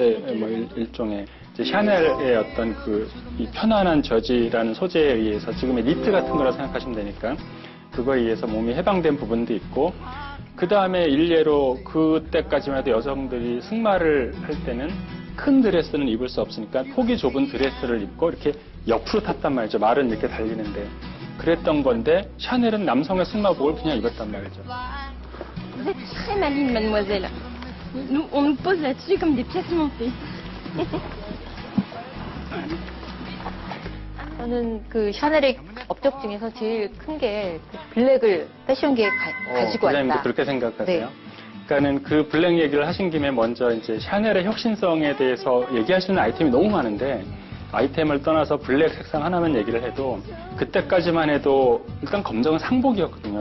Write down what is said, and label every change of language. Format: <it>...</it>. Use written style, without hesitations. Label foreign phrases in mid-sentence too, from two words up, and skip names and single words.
<ko>뭐 일종의 이제 샤넬의 어떤 그 이 편안한 저지라는 소재에 의해서 지금의 니트 같은 거라 생각하시면 되니까 그거에 의해서 몸이 해방된 부분도 있고 그 다음에 일례로 그때까지만 해도 여성들이 승마를 할 때는 큰 드레스는 입을 수 없으니까 폭이 좁은 드레스를 입고 이렇게 옆으로 탔단 말이죠. 말은 이렇게 달리는데 그랬던 건데 샤넬은 남성의 승마복을 그냥 입었단 말이죠.</ko> <fr>Vous êtes très maligne, mademoiselle. Nous, on nous pose là-dessus comme des pièces montées.</fr> <ko>저는 그 샤넬의 업적 중에서 제일 큰 게 블랙을 패션계에 가지고 부장님도 왔다. 그렇게 생각하세요? 네. 그러니까는 그 블랙 얘기를 하신 김에 먼저 이제 샤넬의 혁신성에 대해서 얘기할 수 있는 아이템이 너무 많은데 아이템을 떠나서 블랙 색상 하나만 얘기를 해도 그때까지만 해도 일단 검정은 상복이었거든요.</ko>